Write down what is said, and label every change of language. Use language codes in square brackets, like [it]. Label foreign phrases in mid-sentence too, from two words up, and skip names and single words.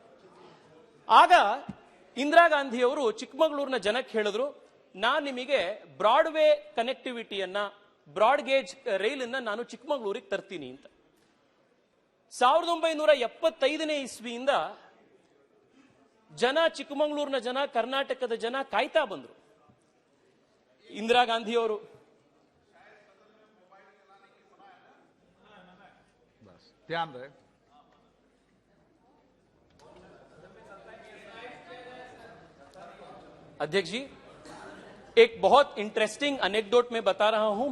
[kn] ಆಗ ಇಂದಿರಾ ಗಾಂಧಿ ಅವರು ಚಿಕ್ಕಮಗಳೂರಿನ ಜನಕ್ಕೆ ಹೇಳಿದ್ರು, ನಾನು ನಿಮಗೆ ಬ್ರಾಡ್ವೇ ಕನೆಕ್ಟಿವಿಟಿಯನ್ನ, [en] broad gauge rail [kn] ಅನ್ನ ನಾನು ಚಿಕ್ಕಮಗಳೂರಿಗೆ ತರ್ತೀನಿ ಅಂತ. 1975ನೇ ಇಸ್ವಿಯಿಂದ ಚಿಕ್ಕಮಗಳೂರಿನ ಜನ, ಕರ್ನಾಟಕದ ಜನ ಕಾಯ್ತಾ ಬಂದ್ರು. ಇಂದಿರಾ ಗಾಂಧಿ ಅವರು [hi] ध्यान रहे। अध्यक्ष जी, एक बहुत [en] interesting anecdote [hi] में बता रहा हूं.